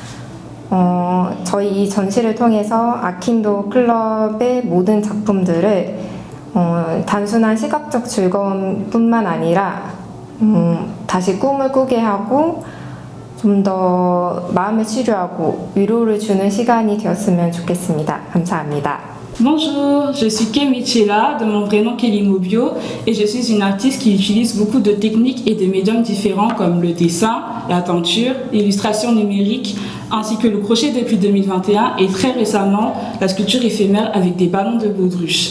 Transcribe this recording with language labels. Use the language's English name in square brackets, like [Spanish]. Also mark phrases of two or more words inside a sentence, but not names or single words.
[Korean] 저희 이 전시를 통해서 아킨도 클럽의 모든 작품들을 단순한 시각적 즐거움뿐만 아니라 다시 꿈을 꾸게 하고 좀 더 마음을 치료하고 위로를 주는 시간이 되었으면 좋겠습니다. 감사합니다. [French] Bonjour, je suis Kémy Tchela, de mon vrai nom Kelly Mobio, et je suis une artiste qui utilise beaucoup de techniques et de médiums différents comme le dessin, la teinture, l'illustration numérique, ainsi que le crochet depuis 2021 et très récemment la sculpture éphémère avec des ballons de baudruche.